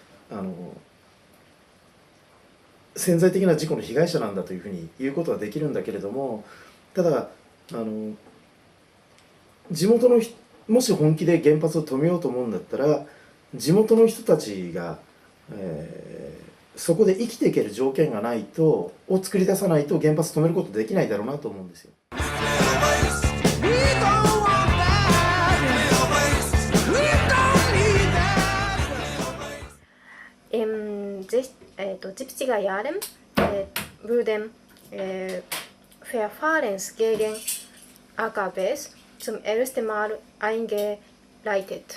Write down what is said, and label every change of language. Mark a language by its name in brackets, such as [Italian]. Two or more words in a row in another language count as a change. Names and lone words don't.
[Japanese] 潜在的な事故の被害者なんだというふうに言うことはできるんだけれどもただ地元のもし本気で原発を止めようと思うんだったら地元の人たちが、そこで生きていける条件がないとを作り出さないと原発止めることできないだろうなと思うんですよ。 [German] 70er Jahren wurden Verfahrens gegen AKWs zum ersten Mal eingeleitet.